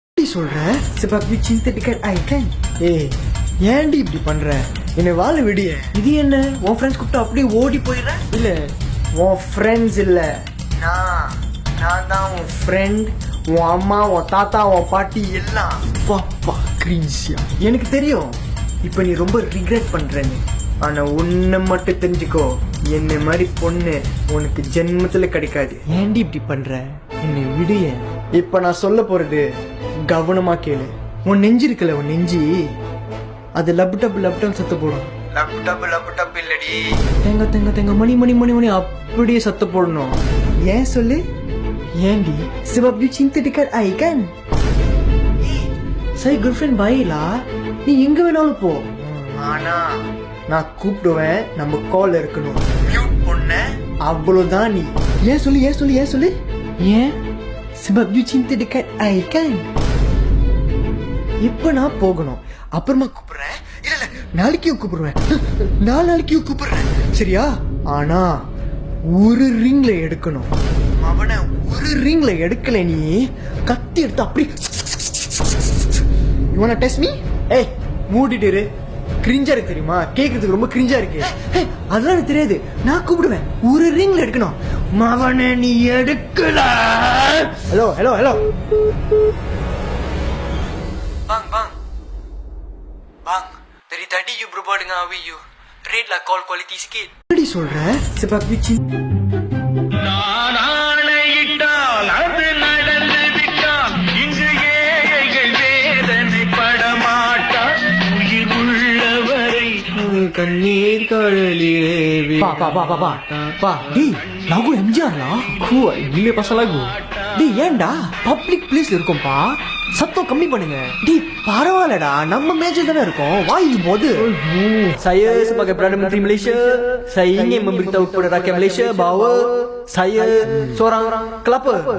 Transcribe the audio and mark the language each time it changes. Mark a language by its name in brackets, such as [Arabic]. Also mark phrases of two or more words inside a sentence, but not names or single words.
[Tamil] சொல்ற? [Malay] sebab you cinta dekat I kan? [Tamil] ஏன்டி இப்படி பண்ற? என்னை வாழ விடிய. இது என்ன உன் ஃப்ரெண்ட்ஸ் கூப்பிட்டு அப்படியே ஓடி போயிடுற? இல்ல உன் ஃப்ரெண்ட்ஸ் இல்ல, நான் தான் உன் ஃப்ரெண்ட். உன் அம்மா, உன் தாத்தா, உன் பாட்டி எல்லாம். பாப்பா கிரீன்சியா, எனக்கு தெரியும் இப்ப நீ ரொம்ப ரிக்ரெட் பண்றேன்னு. ஆனா ஒண்ணு மட்டும் தெரிஞ்சுக்கோ, என்ன மாதிரி பொண்ணு உனக்கு ஜென்மத்துல கிடைக்காது. ஏன்டி இப்படி பண்ற? என்னை விடிய. இப்ப நான் சொல்ல போறது கவனமா கேளு. உன் நெஞ்சு இருக்குல்ல, உன் நெஞ்சு அது லப் டப் சத்த போடும். லப் டப் இல்லடி, தேங்க தேங்க தேங்க மணி மணி மணி மணி அப்படியே சத்த போடணும். ஏன் சொல்லு? ஏன்டி? [Malay] sebab you cinta dekat I kan? saya girlfriend baik lah, [Tamil] நீ எங்க வேணாலும் போ. ஆனா நான் கூப்பிடுவேன், நம்ம கால் இருக்கணும். மியூட் பண்ண அவ்வளவுதான் நீ. ஏன் சொல்லு? ஏன் சொல்லு? ஏன் சொல்லு? ஏன்? sebab you cinta dekat I kan? இப்ப நான் போகணும், அப்புறமா கூப்பிடுறேன். இல்ல நாளைக்கு கூப்பிடுவேன், நாளைக்கு கூப்பிடுறேன், சரியா? ஆனா ஒரு ரிங்ல எடுக்கணும். அவனை ஒரு ரிங்ல எடுக்கல, நீ கத்தி எடுத்து அப்படி. [English] you wanna test me? [Tamil] ஏய் மூடிட்டு இரு. கிரிஞ்சா இருக்கு தெரியுமா? கேக்குறதுக்கு ரொம்ப கிரிஞ்சா இருக்கு. அதெல்லாம் எனக்கு தெரியாது, நான் கூப்பிடுவேன். ஒரு ரிங்ல எடுக்கணும். மவனே நீ எடுக்கல. [English] hello hello hello [Malay] bang dari tadi you berbual dengan Awi, you rate lah call quality sikit. Apa சொல்ற? sebab you cinta. [Tamil] நான் ஆணையிட்டால் அது நடந்து விட்டால் இங்கு ஏழைகள் வேதனை படமாட்டா. உயிர் உள்ளவரை கண்ணீர் கடலிலே. [Malay] பா டி lagu MJR lah. Kuat gila pasal lagu. [Tamil] டி ஏன்டா [English] public place [Tamil] இருக்கோம்பா, சத்தம் கம்மி பண்ணுங்க. டி பரவாயில்லடா, நம்ம மேஜர் தானே இருக்கோம், வாய் போது. [Malay] Saya sebagai Perdana Menteri Malaysia, saya ingin memberitahu kepada rakyat Malaysia bahawa saya seorang kelapa.